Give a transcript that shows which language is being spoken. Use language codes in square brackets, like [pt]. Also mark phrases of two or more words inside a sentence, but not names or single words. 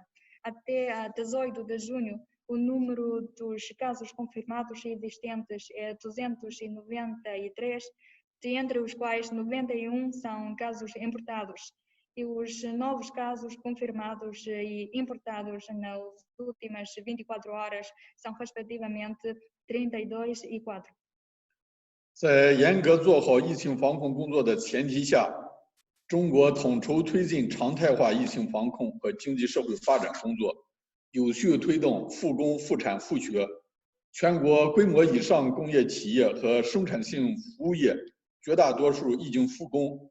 [pt] Até a 18 de junho, o número dos casos confirmados existentes é 293, entre os quais 91 são casos importados. E os novos casos confirmados e importados nas últimas 24 horas são, respectivamente, 32 e 4. [zh] 在严格做好疫情防控工作的前提下，中国统筹推进常态化疫情防控和经济社会发展工作，有序推动复工复产复学。全国规模以上工业企业和生产性服务业绝大多数已经复工。